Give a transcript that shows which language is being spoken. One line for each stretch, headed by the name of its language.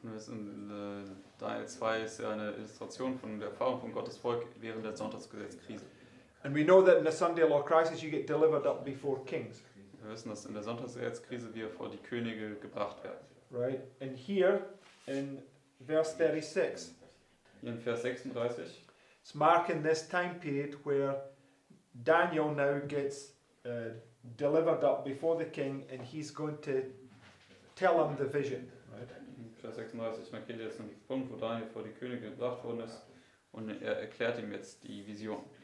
German: Wir wissen, Daniel 2 ist ja eine Illustration von der Erfahrung von Gottes Volk während der Sonntagsgesetzkrise.
English: And we know that in the Sunday law crisis you get delivered up before kings.
German: Wir wissen, dass in der Sonntagsgesetzkrise wir vor die Könige gebracht werden.
English: Right? And here in verse 36,
German: Hier in Vers 36
English: it's marking this time period where Daniel now gets delivered up before the king and he's going to tell him the vision. Right?
German: Vers 36 markiert jetzt einen Punkt, wo Daniel vor die Könige gebracht worden ist und er erklärt ihm jetzt die Vision.